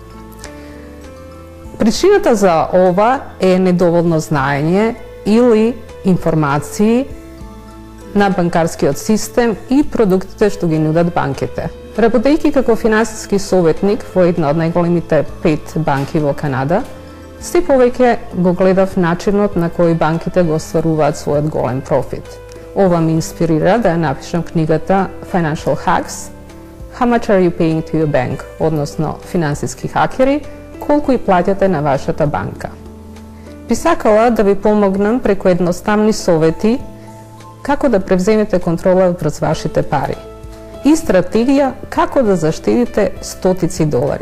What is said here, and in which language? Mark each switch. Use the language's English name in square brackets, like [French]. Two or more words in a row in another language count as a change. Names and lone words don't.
[Macedonian] Причината за ова е недоволно знаење или информации на банкарскиот систем и продуктите што ги нудат банките. Работејќи како финансиски советник во една од најголемите 5 банки во Канада, се повеќе го гледав начинот на кој банките го остваруваат својот голем профит. Ова ме инспирира да ја напишам книгата Financial Hacks, How much are you paying to your bank, односно финансиски хакери, колку и плаќате на вашата банка. Би сакала да ви помогнам преку едноставни совети како да превземете контрола врз вашите пари и стратегија како да заштедите стотици долари.